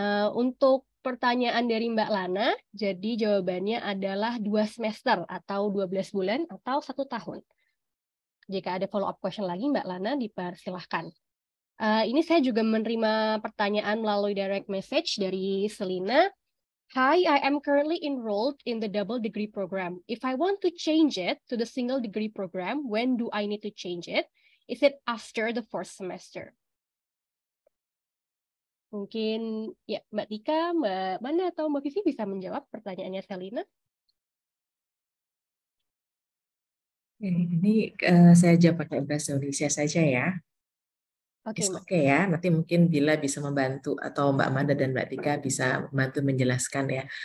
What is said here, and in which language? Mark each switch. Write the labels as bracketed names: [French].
[Indonesian] Untuk pertanyaan dari Mbak Lana, jadi jawabannya adalah 2 semester atau 12 bulan atau 1 tahun. Jika ada follow up question lagi, Mbak Lana dipersilahkan. Ini saya juga menerima pertanyaan melalui direct message dari Selina. [English] Hi, I am currently enrolled in the double degree program. If I want to change it to the single degree program, when do I need to change it? Is it after the 4th semester? [Indonesian] Mungkin ya Mbak Tika, Mbak Mana atau Mbak Vivi bisa menjawab pertanyaannya Selina. Ini saya jawab pakai bahasa Indonesia saja ya. Oke, Mbak. Oke ya, nanti mungkin Bila bisa membantu atau Mbak Manda dan Mbak Tika bisa membantu menjelaskan ya.